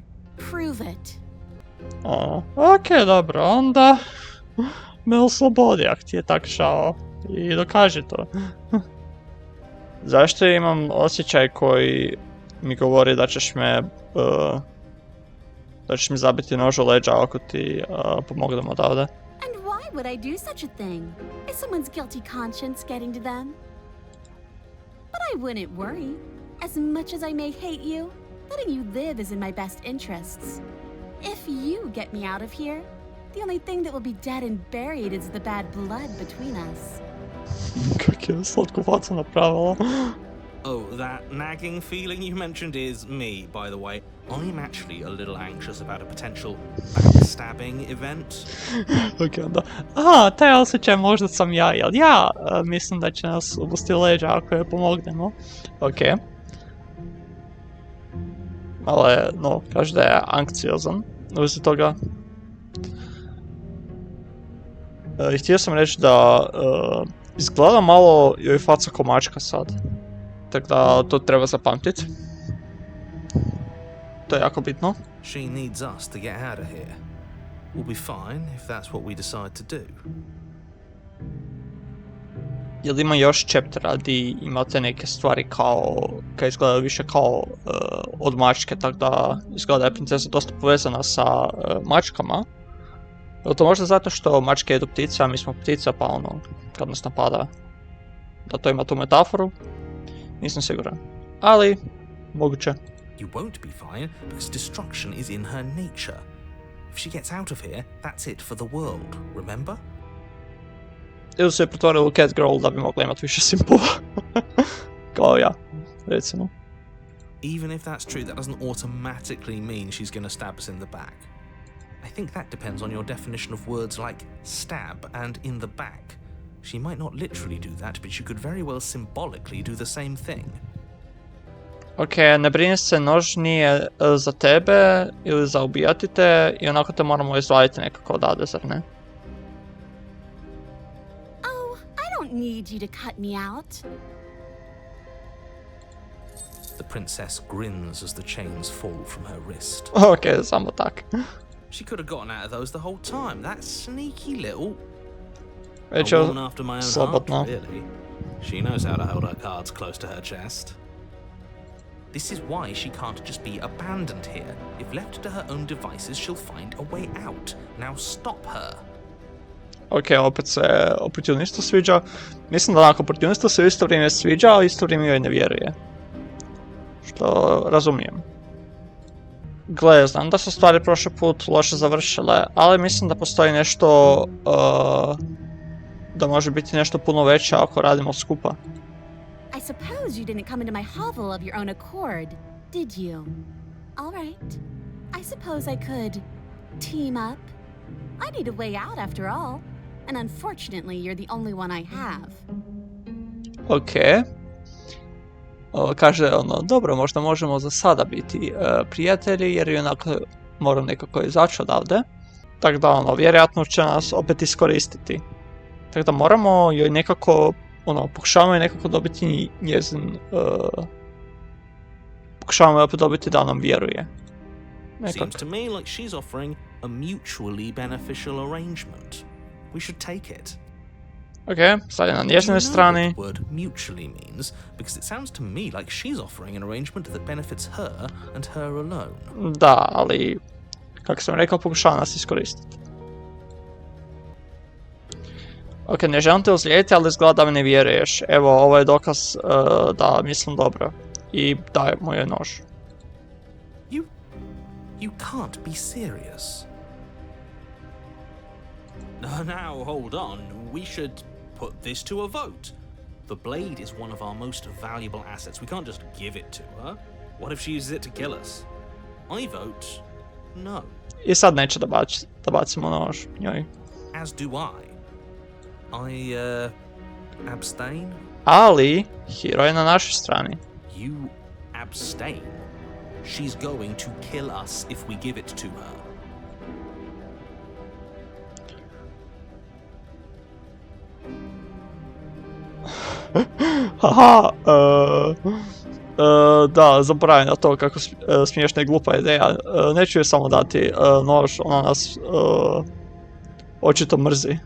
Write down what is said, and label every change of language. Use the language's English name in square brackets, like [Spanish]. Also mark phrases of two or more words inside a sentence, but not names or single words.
[English] Prove it. [Croatian] Okej, dobro, onda me oslobodi ako ti je tak žao i dokaži to. Zašto imam osjećaj koji mi govori da ćeš mi zabiti nož u leđa ako ti pomognem odavde? [English] And why would I do such a thing? Is someone's guilty conscience getting to them? But I wouldn't worry. As much as I may hate you, letting you live is in my best interests. If you get me out of here, the only thing that will be dead and buried is the bad blood between us. [Croatian] Kak je slatku facu napravila. [English] Oh, that nagging feeling you mentioned is me, by the way. I'm actually a little anxious about a potential backstabbing event. [Croatian] Ok, onda. Taj osjećaj možda sam ja, jel ja mislim da će nas ubosti leđa ako je pomognemo. Ok. Malo je, kaže da je anksiozan. Uzi toga. Htio sam reći da izgleda malo joj faca ko mačka sad. Tako da to treba zapamtiti. To je jako bitno. [English] She needs us to get out of here. We'll be fine if that's what we decide to do. [Croatian] Jel ima još chaptera gdje imate neke stvari kaj izgledaju više kao od mačke, tako da izgleda da je princesa dosta povezana sa mačkama. Je li to možda zato što mačke jedu ptice, a mi smo ptica, pa kad nas napada, da to ima tu metaforu? Nisam siguran. Ali, moguće. [English] You won't be fine because destruction is in her nature. If she gets out of here, that's it for the world, remember? [Croatian] Ili su je pretvorili u [English] cat girl [Croatian] da bi mogla imati više simpova. Kao ja, recimo. [English] Even if that's true, that doesn't automatically mean she's gonna stab us in the back. I think that depends on your definition of words like stab and in the back. She might not literally do that, but she could very well symbolically do the same thing. [Croatian] Ok, ne brini se, nož nije za tebe ili za ubijati te i onako te moramo izvaditi nekako odavde, zar ne? [English] Oh, I don't need you to cut me out. The princess grins as the chains fall from her wrist. [Croatian] Ok, samo tak. [English] She could have gotten out of those the whole time. That sneaky little... [Croatian] Već a je [English] woman after my own [Croatian] slobodno. [English] heart, really. She knows how to hold her cards close to her chest. This is why she can't just be abandoned here. If left to her own devices, she'll find a way out. Now stop her. [Croatian] Ok, opet se oportunistu sviđa. Mislim da onako oportunistu se u isto vrijeme sviđa, a isto vrijeme joj ne vjeruje. Što razumijem. Gle, znam da su stvari prošli put loše završile, ali mislim da postoji nešto... da može biti nešto puno veće ako radimo skupa. [English] I suppose you didn't come into my hovel of your own accord, did you? All right. I suppose I could team up. I need a way out after all, and unfortunately you're the only one I have. [Croatian] Ok. Kaže dobro, možda možemo za sada biti prijatelji, jer i onako moram nekako izaći odavde. Tako da vjerojatno će nas opet iskoristiti. Tako da moramo joj nekako, pokušavamo joj nekako dobiti njezin, pokušavamo joj opet dobiti da nam vjeruje. [English] Seems to me like she's offering a mutually beneficial arrangement. We should take it. [Croatian] Ok, sad je na njezinoj strani. [English] What the word mutually means, because it sounds to me like she's offering an arrangement that benefits her and her alone. [Croatian] Da, ali, kako sam rekao, pokušava nas iskoristiti. Ok, ne želim te ozlijediti, ali izgleda da mi ne vjeruješ. Evo, ovo je dokaz da mislim dobro. I daj moj nož. [English] You can't be serious. Now, hold on. We should put this to a vote. The blade is one of our most valuable assets. We can't just give it to her. What if she uses it to kill us? I vote no. [Croatian] I sad neće da bacimo nož njoj. [English] As do I. I abstain. [Croatian] ali hero je na našoj strani. [English] You abstain. She's going to kill us if we give it to her. [Croatian] Haha, da, zaboravim na to kako smiješna i glupa ideja. Neću joj samo dati nož, ona nas očito mrzi.